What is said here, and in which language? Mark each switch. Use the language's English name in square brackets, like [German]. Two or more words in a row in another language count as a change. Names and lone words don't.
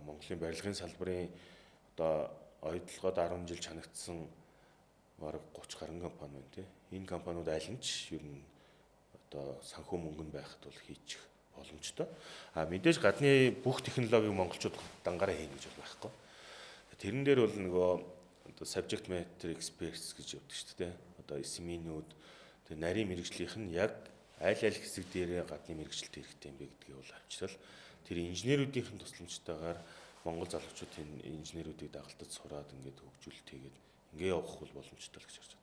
[Mongolian] Монголын барилгын салбарын одоо ойдлогоод 10 жил чанагдсан бараг 30 гаруй компани байна Энэ компаниуд аль нь ч ер нь одоо санхүү мөнгөнд байхад бол хийчих боломжтой. Мэдээж гадны бүх технологиг монголчууд дангаараа хийнэ гэж бол байхгүй. Тэрэн дээр бол нөгөө одоо [English] subject matter experts [Mongolian] гэж явдаг шүү дээ. Одоо SME-нүүд тэр нарийн мэрэгжлийнх нь яг аль хэсэг дээр гадны мэрэгчлэлт хэрэгтэй юм бэ гэдгийг бол авчрал тэр инженерүүдийн тусламжтайгаар монгол залуучууд энэ инженерүүдийг дагалдаж сураад ингээд хөгжүүлэлт хийгээд ингээ явах бол боломжтой л гэж харж байна.